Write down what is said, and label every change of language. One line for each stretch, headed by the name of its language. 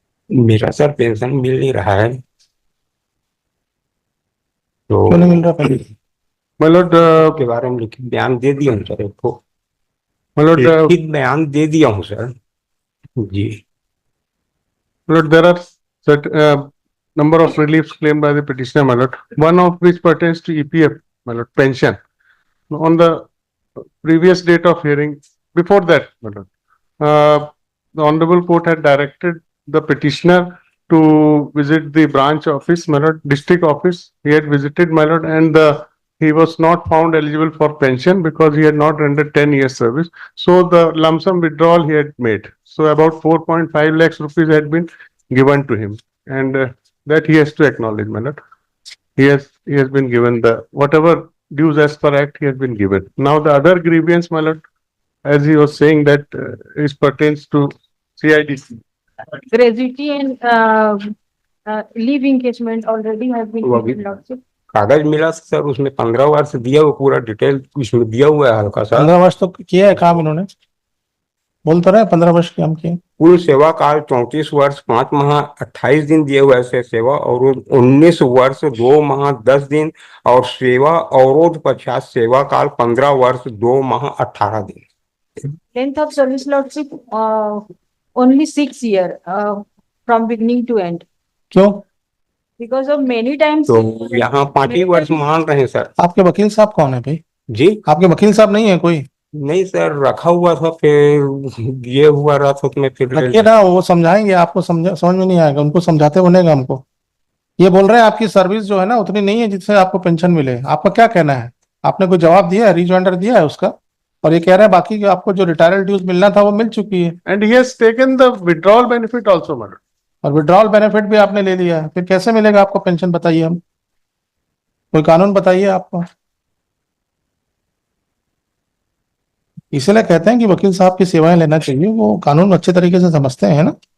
Hindi: मेरा sir pension मिल नहीं रहा है, तो क्यों नहीं मिल रहा पहले? मतलब के बारे में लिखित बयान दे दिया हूँ सर, एक तो मतलब लिखित बयान दे दिया हूँ sir ji.
English: there are certain number of reliefs claimed by the petitioner, my lord, one of which pertains to EPF, my lord, pension. On the previous date of hearing, before that, my lord, the Honorable Court had directed the petitioner to visit the branch office, my lord, district office. He had visited, my lord, and he was not found eligible for pension because he had not rendered 10 years service. So the lump sum withdrawal he had made. So about 4.5 lakhs rupees had been given to him, and that he has to acknowledge, my lord. He has been given the whatever dues as per act he has been given. Now the other grievance, my lord, as he was saying that is pertains to CIDC. Gratuity and leave encashment already have been
Hindi: वो अभी
English: given, Lordship.
Hindi: कागज मिला sir, उसमें 15 वर्ष दिया हुआ, पूरा detail उसमें दिया हुआ है हल्का सा। 15 वर्ष तो किया है काम इन्होंने, बोल तो रहे 15 वर्ष काम किए। कुल सेवा काल 34 वर्ष 5 माह 28 दिन दिए हुए ऐसे सेवा अवरोध 19 वर्ष 2 माह 10 दिन और सेवा अवरोध पश्चात सेवा काल 15 वर्ष 2 माह 18 दिन।
English: Length of service, Lordship, only 6 years from beginning to end.
Hindi: क्यों?
English: Because of many times.
Hindi: तो यहाँ 5 ही वर्ष मान रहे हैं सर। आपके वकील साहब कौन है भाई? जी आपके वकील साहब नहीं है कोई? नहीं सर, रखा हुआ था, फिर ये हुआ रहा था में फिर रखिए ना, वो समझाएंगे आपको, समझ में नहीं आएगा, उनको समझाते बनेगा हमको। ये बोल रहे हैं आपकी सर्विस जो है ना उतनी नहीं है जिससे आपको पेंशन मिले। आपका क्या कहना है? आपने कोई जवाब दिया है, रिजॉइंडर दिया है उसका? और ये कह रहे हैं बाकी आपको जो रिटायरल ड्यूज मिलना था वो मिल चुकी है।
English: And he has taken the withdrawal benefit also, my lord.
Hindi: और विड्रॉल बेनिफिट भी आपने ले लिया है, फिर कैसे मिलेगा आपको पेंशन? बताइए, हम कोई कानून बताइए आपको। इसलिए कहते हैं कि वकील साहब की सेवाएं लेना चाहिए, वो कानून अच्छे तरीके से समझते हैं ना।